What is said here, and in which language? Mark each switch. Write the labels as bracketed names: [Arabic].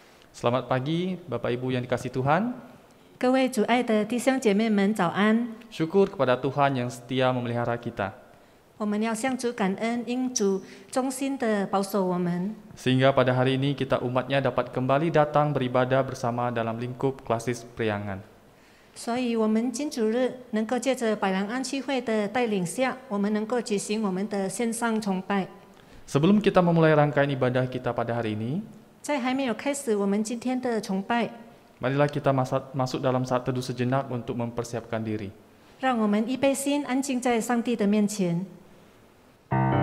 [Indonesian] Selamat pagi, Bapak Ibu yang dikasihi Tuhan. [Chinese] 各位主爱的弟兄姐妹们，早安！ [Indonesian] Syukur kepada Tuhan yang setia memelihara kita, [Chinese] 我们要向主感恩，因主忠心的保守我们， [Indonesian] sehingga pada hari ini kita umatnya dapat kembali datang beribadah bersama dalam lingkup klasis Priangan. [Chinese] 所以我们金主日能够借着百兰安息会的带领下，我们能够举行我们的线上崇拜。 [Indonesian] Sebelum kita memulai rangkaian ibadah kita pada hari ini, [Chinese] 在还没有开始我们今天的崇拜， [Indonesian] marilah kita masuk dalam saat teduh sejenak untuk mempersiapkan diri. [Chinese] 让我们预备心，安静在上帝的面前。